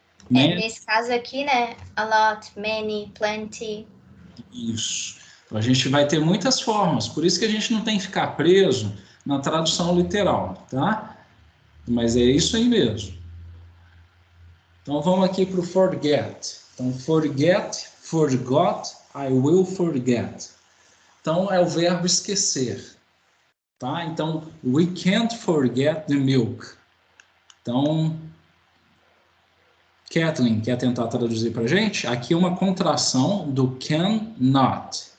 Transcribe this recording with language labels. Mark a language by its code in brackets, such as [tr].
[pt] Nesse caso aqui, né? A lot, many, plenty. Isso. Então, a gente vai ter muitas formas. Por isso que a gente não tem que ficar preso na tradução literal, tá? Mas é isso aí mesmo. Então, vamos aqui para o forget. [en] Então, forget, forgot, I will forget. [pt] Então, é o verbo esquecer. Tá? [en] Então, we can't forget the milk. [pt] Então, Kathleen, quer tentar traduzir para a gente? Aqui é uma contração do can not.